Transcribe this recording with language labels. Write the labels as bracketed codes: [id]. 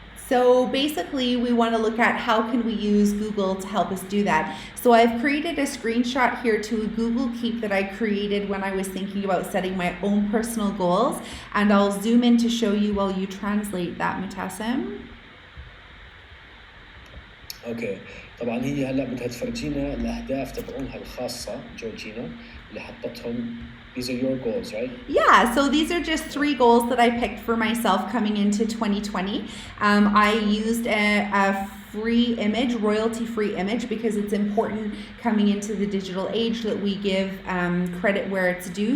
[en] So basically we want to look at how can we use Google to help us do that. So I've created a screenshot here to a Google Keep that I created when I was thinking about setting my own personal goals, and I'll zoom in to show you while you translate that, Mutassim. [ar] اوكي، طبعا هي هلا بدها تفرجينا الاهداف تبعونها الخاصه جورجينا اللي حطتهم. [en] These are your goals, right? Yeah, so these are just 3 goals that I picked for myself coming into 2020. I used a free image, royalty-free image, because it's important coming into the digital age that we give credit where it's due.